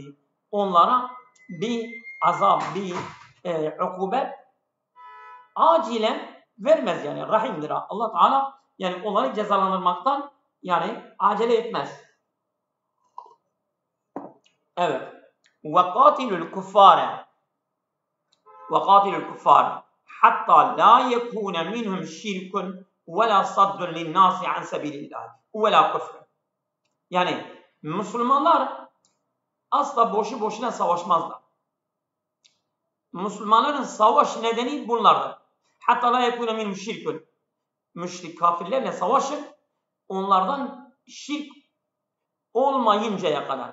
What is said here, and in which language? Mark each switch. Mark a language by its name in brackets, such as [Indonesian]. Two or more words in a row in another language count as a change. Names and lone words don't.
[Turkish] Onlara bir azap, bir ukubet acilen vermez, yani rahimdir Allah Teala, yani onları cezalandırmaktan yani acele etmez. Evet. [Arabic] وَقَاتِلُ الْكُفَّارَ حَتَّى لَا يَكُونَ مِنْهُمْ شِرْكٌ وَلَا صَدٌّ لِلنَّاسِ عَنْ سَبِيلِ اللّٰهِ وَلَا كُفْرٌ. [Turkish] Yani Müslümanlar asla boşu boşuna savaşmazlar. Müslümanların savaş nedeni bunlardır. [Arabic] حتى لا يكون منهم شرك. [Turkish] Müşrik kafirlerle savaşın, onlardan şirk olmayıncaya kadar.